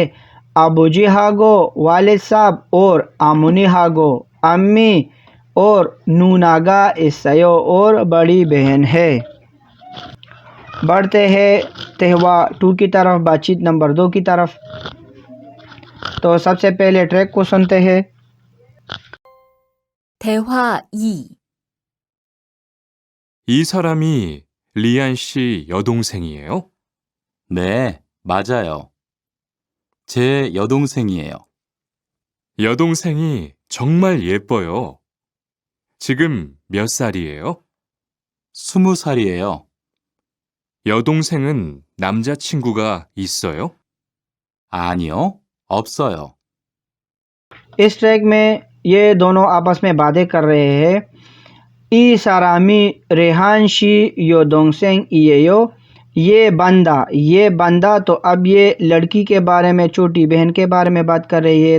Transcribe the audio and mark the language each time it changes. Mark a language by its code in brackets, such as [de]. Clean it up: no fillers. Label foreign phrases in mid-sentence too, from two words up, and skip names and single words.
[ur] ابو جی ہاگو والد صاحب اور آمونی ہاگو امی اور [ko] 누나가 있어요 [ur] اور بڑی بہن ہے۔ بڑھتے ہیں تہوا 2 کی طرف، بات چیت نمبر 2 کی طرف۔ تو سب سے پہلے ٹریک کو سنتے ہیں۔ [ko] 대화 2. 이 사람이 리안 씨 여동생이에요? 네, 맞아요. 제 여동생이에요. 여동생이 정말 예뻐요. 지금 몇 살이에요? 20살이에요. 여동생은 남자친구가 있어요? 아니요, 없어요. [ur] اس ٹریک میں یہ دونوں آپس میں باتیں کر رہے ہیں۔ [ko] 이 사람이 리안 씨 여동생이에요, [ur] یہ بندہ، تو اب یہ لڑکی کے بارے میں، چھوٹی بہن کے بارے میں بات کر رہی ہے۔